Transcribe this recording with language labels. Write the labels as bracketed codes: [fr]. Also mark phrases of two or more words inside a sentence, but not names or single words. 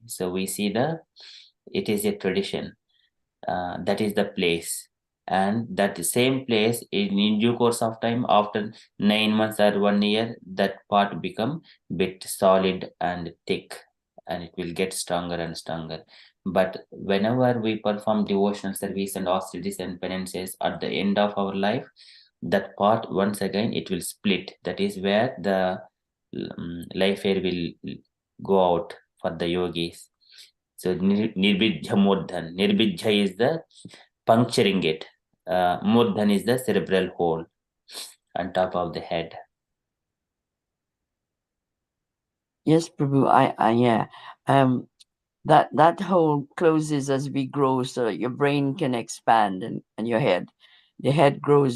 [en] So we see it is a tradition. That is the place, and that same place in due course of time, after 9 months or 1 year, that part become bit solid and thick, and it will get stronger and stronger. But whenever we perform devotional service and austerities and penances at the end of our life, that part once again it will split. That is where the life air will go out for the yogis. [sa] So nirbijha murdhan. [en] Nirbijha is the puncturing it. Murdhan is the cerebral hole on top of the head. Yes, Prabhu. Yeah. That hole closes as we grow, so that your brain can expand and your head, the head grows.